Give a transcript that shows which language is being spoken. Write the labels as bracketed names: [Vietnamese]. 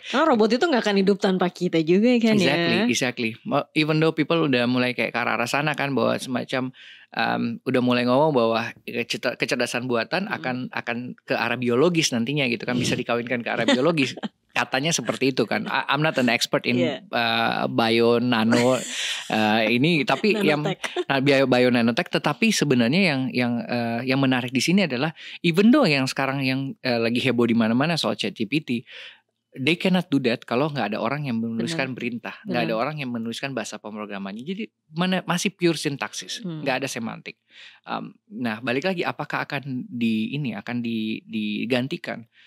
[Indonesian] Karena robot itu nggak akan hidup tanpa kita juga kan. [English] Exactly. Even though people [Indonesian] udah mulai kayak ke arah sana kan, bahwa semacam udah mulai ngomong bahwa kecerdasan buatan akan ke arah biologis nantinya gitu kan, bisa dikawinkan ke arah biologis. Katanya seperti itu kan. [English] I'm not an expert in bio nano [Indonesian] ini, tapi [English] bio nanotech. [Indonesian] Tetapi sebenarnya yang menarik di sini adalah [English] even though [Indonesian] yang sekarang yang lagi heboh di mana-mana soal ChatGPT, [English] they cannot do that [Indonesian] kalau nggak ada orang yang menuliskan perintah, nggak ada orang yang menuliskan bahasa pemrogramannya. Jadi masih pure sintaksis, nggak ada semantik. Nah balik lagi, apakah akan digantikan?